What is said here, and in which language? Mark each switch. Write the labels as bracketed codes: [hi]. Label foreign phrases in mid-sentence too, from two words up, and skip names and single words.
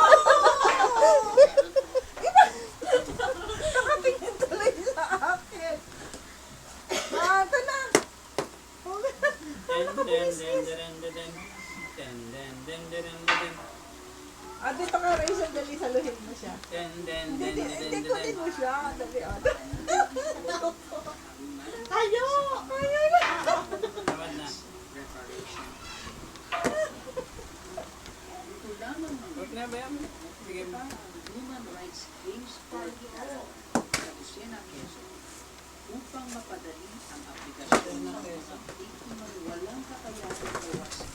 [tl] Iba, nakatingin tuloy sa akin. Ito na! Dan dan dan dan dan dan dan dan dan dan. Dito ka, Rachel, dali, saluhin mo siya. Dan dan Hindi, dan hindi dan ko dan. din mo siya. Dali, Tayo! Tayo na! Tawad na. Huwag na ba yan? Sige ba? Human Rights Claims Party sa Lucena, Quezon upang mapadali ang aplikasyon ng mga update kung walang kakayahan o